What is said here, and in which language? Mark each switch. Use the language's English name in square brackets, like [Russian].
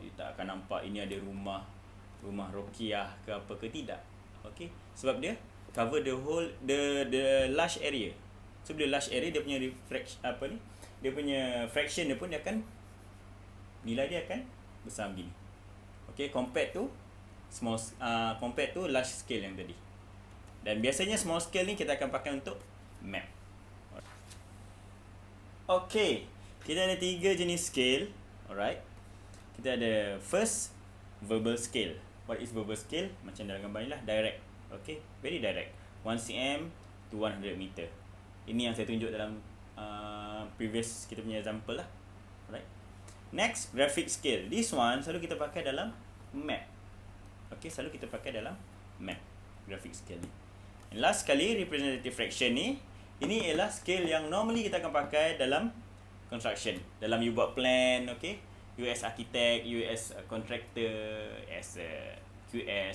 [Malay] You tak akan nampak ini ada rumah Rokiah ke apa ke, tidak. Okay. Sebab dia [English] cover the whole the large area. [Malay] So bila large area, dia punya dia punya fraction dia pun dia akan, nilai dia akan besar begini. [English] Okay, compared to large scale [Malay] yang tadi. Dan biasanya small scale ni kita akan pakai untuk map. Okay, kita ada 3 jenis scale. Alright. Kita ada [English] first, verbal scale. What is verbal scale? [Malay] Macam dalam gambar ni lah, [English] direct. Okay, very direct. 1 cm to 100 meter. [Malay] Ini yang saya tunjuk dalam previous kita punya example lah. Alright. [English] Next, graphic scale. This one [Malay] selalu kita pakai dalam [English] map. [Malay] Okay, selalu kita pakai dalam map, graphic scale ni. [English] And last [Malay] sekali, representative fraction ni. Ini ialah scale yang normally kita akan pakai dalam construction. Dalam you buat plan, okay? [English] You as architect, you as a contractor, as a QS.